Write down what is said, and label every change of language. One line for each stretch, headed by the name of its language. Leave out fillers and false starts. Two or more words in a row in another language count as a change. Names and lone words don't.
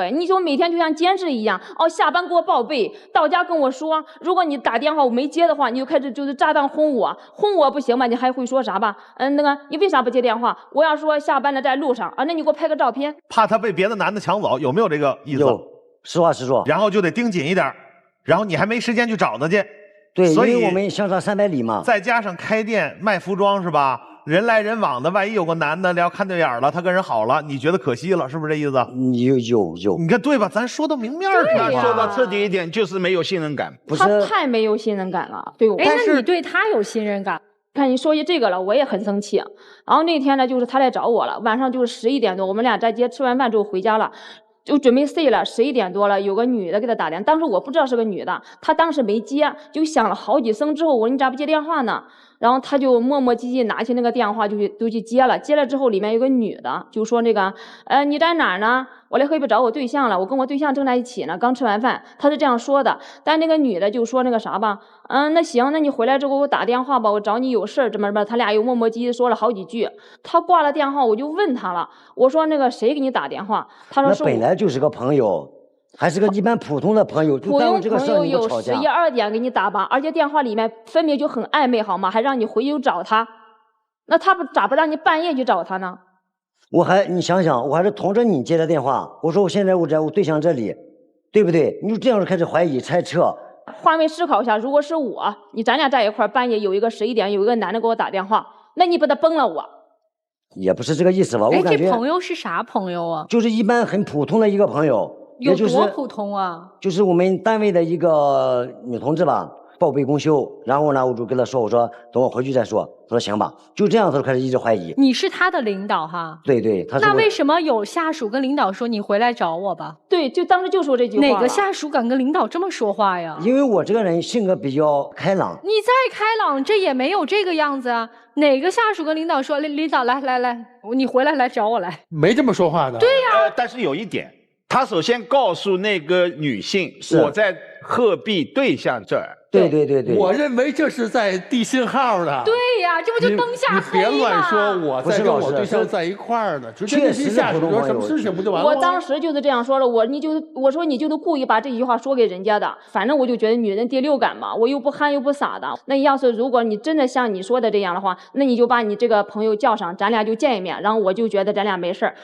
Chinese: 你說每天就像監視一樣，下班給我報備，到家跟我說，如果你打電話我沒接的話，你就開始就是炸彈轟我不行吧？你還會說啥吧？那個你為啥不接電話？我要說下班了在路上啊，那你給我拍個照片。怕他被別的男的搶走，有沒有這個意思？有，實話實說。然後就得盯緊一點，然後你還沒時間去找他去。對，所以因為我們相差300里嘛。再加上開店賣服裝是吧？人來人往的，萬一有個男的聊看對眼了，他跟人好了，你覺得可惜了，是不是這意思？有，你看对吧？咱說到明面上，說到徹底一點，就是沒有信任感。不是，他太沒有信任感了，對我。哎，那你對他有信任感？看你說起這個了，我也很生氣。然後那天呢，就是他來找我了，晚上就是11點多，我們倆在街吃完飯之後回家了。就準備睡了，11點多了，有個女的給他打電話，當時我不知道是個女的，他當時沒接，就響了好幾聲之後，我說你咋不接電話呢？然後他就磨磨唧唧拿起那個電話就去接了，接了之後裡面有個女的就說那個，你在哪兒呢？我來河北找我對象了，我跟我對象正在一起呢，剛吃完飯，他是這樣說的。但那個女的就說那個啥吧，那行，那你回來之後給我打電話吧，我找你有事兒，怎麼他倆又磨磨唧唧說了好幾句。他掛了電話，我就問他了，我說那個誰給你打電話？他說是我。那本來就是個朋友，還是個一般普通的朋友，普通朋友有11、2點給你打吧，而且電話裡面分明就很曖昧，好嗎？還讓你回去找他，那他咋不讓你半夜去找他呢？你想想，我還是同着你接的電話，我說我現在我在我對象這裡，對不對？你就這樣開始懷疑猜測。換位思考一下，如果是我，咱倆在一塊兒，半夜有一個11點有一個男的給我打電話，那你把他崩了我。也不是這個意思吧？我感覺這朋友是啥朋友啊？就是一般很普通的一個朋友。有多普通啊？就是我們單位的一個女同志吧，報備公休，然後呢，我就跟她說，我說等我回去再說。她說行吧，就這樣，她就開始一直懷疑。你是他的領導哈？對，他是。那為什麼有下屬跟領導說你回來找我吧？對，就當時就說這句話。哪個下屬敢跟領導這麼說話呀？因為我這個人性格比較開朗。你再開朗，這也沒有這個樣子啊。哪個下屬跟領導說，領導來，你回來找我來？沒這麼說話的。對呀，但是有一點。他首先告訴那個女性，我在鶴壁對象這兒。對，我認為這是在遞信號的。對呀，這不就燈下黑嗎？你別亂說，我在跟我對象在一塊兒呢，直接那些下屬有什麼事情不就完了嗎？我當時就是這樣說了，我說你就是故意把這句話說給人家的，反正我就覺得女人第六感嘛，我又不憨又不傻的。那要是如果你真的像你說的這樣的話，那你就把你這個朋友叫上，咱倆就見一面，然後我就覺得咱倆沒事兒。